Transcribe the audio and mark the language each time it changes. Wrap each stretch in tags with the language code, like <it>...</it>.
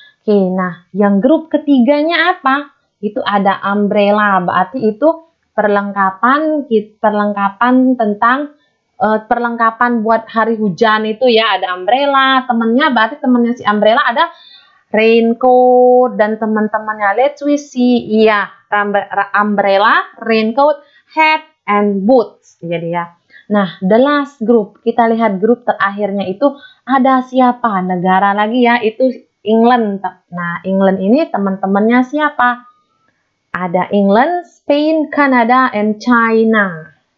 <id>Oke, nah yang grup ketiganya apa? Itu ada umbrella, berarti itu perlengkapan tentang perlengkapan buat hari hujan itu ya, ada umbrella, temennya berarti temennya si umbrella ada raincoat dan teman-temannya.</id> <en>Let's we see, iya, umbrella, raincoat, hat, and boots.</en> <id>Jadi ya. Nah,</id> <en>the last group,</en> <id>kita lihat grup terakhirnya itu ada siapa? Negara lagi ya, itu England. Nah, England ini teman-temannya siapa? Ada England, Spain, Canada, and China.</id>